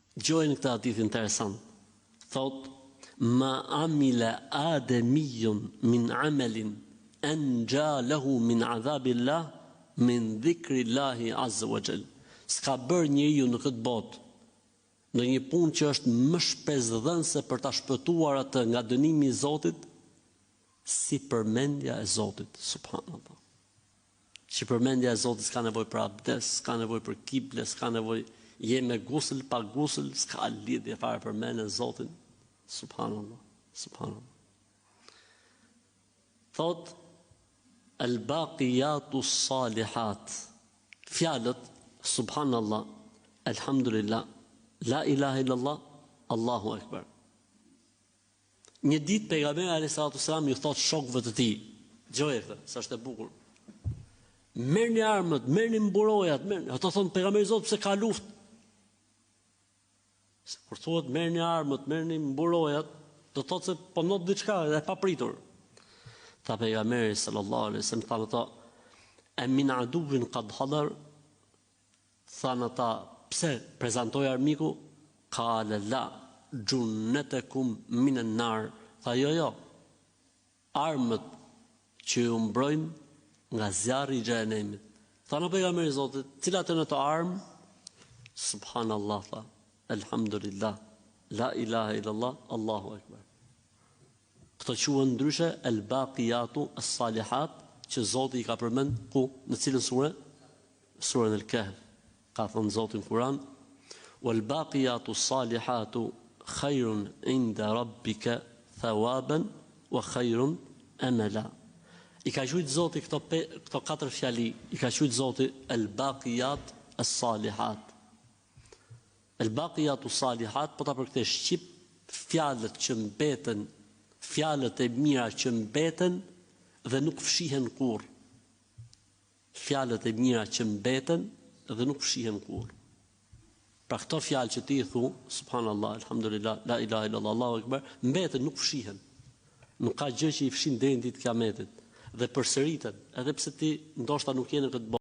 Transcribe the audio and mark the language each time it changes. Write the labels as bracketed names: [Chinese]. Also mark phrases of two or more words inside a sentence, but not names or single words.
[Albanian] Gjojnë këtë hadith interesant. Thot, [Arabic] ما عمل آدمي من عمل أنجى له من عذاب الله من ذكر الله عز وجل. [Albanian] S'ka bërë njeriu në këtë botë në një punë që është më shpesdhënëse për ta shpëtuar atë nga dënimi i Zotit, si përmendja e Zotit, subhanallah. Që përmendja e Zotit s'ka nevojë për abdes, s'ka nevojë për kible, s'ka nevojë je me gusl, pa gusl, s'ka lidhje fare për mendjen e Zotit. [Arabic] سبحان الله، سبحان الله. Thot الباقيات الصالحات. Fjalët سبحان الله، الحمد لله، لا إله إلا الله، الله أكبر. [Albanian] Një ditë pejgamberi [Arabic] عليه الصلاة والسلام [Albanian] ju thot shokëve të tij, dëgjoj këtë, sa është e bukur. Merrni armët, merrni mburojat, merrni. Ato thon pejgamberi Zot pse ka luftë. Kur thuhet merrni armët, merrni mburojat, do thotë se po not diçka e papritur. Tha pejgamberi [Arabic] صلى الله عليه وسلم, [Albanian] tha ata, [Arabic] "أمن عدو قد حضر?" [Albanian] Than ata, pse prezantoi armiku? [Arabic] قال لا جنتكم من النار. [Albanian] Tha jo, armët që ju mbrojnë nga zjarri i xhenemit. Tha në pejgamberi i Zotit, cilat janë ato armë? Subhanallah, tha, [Arabic] الحمد لله، لا إله إلا الله، الله أكبر. [Albanian] Këto quhen ndryshe [Arabic] الباقيات الصالحات, [Albanian] që Zoti i ka përmend ku? Në cilën sure? Surën al-Kahf. Ka thënë Zoti në Kur'an, [Arabic] والباقيات الصالحات خير عند ربك ثوابا وخير أملا. [Albanian] I ka thujt Zoti këto katër fjali, i ka thujt Zoti [Arabic] الباقيات الصالحات. الباقيات الصالحات, [Albanian] po ta përkthesh shqip, fjalët që mbeten, fjalët e mira që mbeten dhe nuk fshihen kurrë. Fjalët e mira që mbeten dhe nuk fshihen kurrë. Pra këto fjalë që ti i thu, [Arabic] سبحان الله، الحمد لله، لا إله إلا الله، الله أكبر, [Albanian] mbeten, nuk fshihen. Nuk ka gjë që i fshin deri në ditë kiametit dhe përsëriten, edhe pse ti ndoshta nuk je në këtë botë.